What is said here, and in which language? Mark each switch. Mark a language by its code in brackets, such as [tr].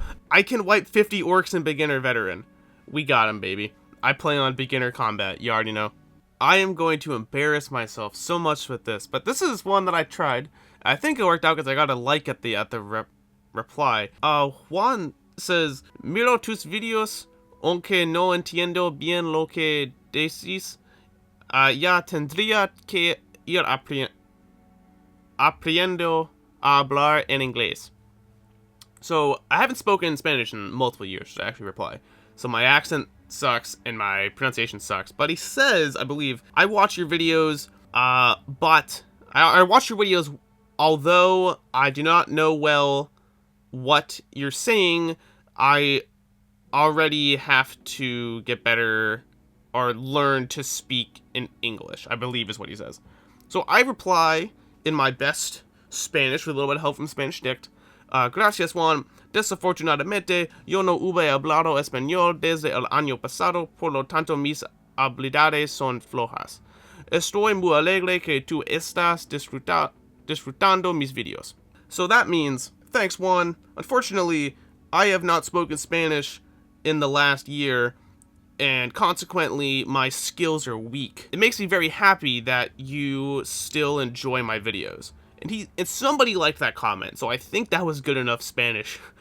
[en] I can wipe 50 orcs in beginner veteran. We got him, baby. I play on beginner combat. You already know. I am going to embarrass myself so much with this, but this is one that I tried. I think it worked out because I got a like at the reply. [es] Juan says, Miro tus videos, aunque no entiendo bien lo que decís. Ya tendría que ir aprendiendo a hablar en inglés. [en] So, I haven't spoken Spanish in multiple years, to actually reply. So my accent sucks and my pronunciation sucks. But he says, I believe, I watch your videos But I watch your videos, although I do not know well what you're saying. I already have to get better or learn to speak in English, I believe is what he says. So I reply in my best Spanish with a little bit of help from Spanish Dict. [es] Gracias, Juan. Desafortunadamente, yo no hube hablado español desde el año pasado, por lo tanto mis habilidades son flojas. Estoy muy alegre que tú estás disfrutando mis videos. [en] So that means, thanks, Juan. Unfortunately, I have not spoken Spanish in the last year, and consequently, my skills are weak. It makes me very happy that you still enjoy my videos. And somebody liked that comment, so I think that was good enough Spanish.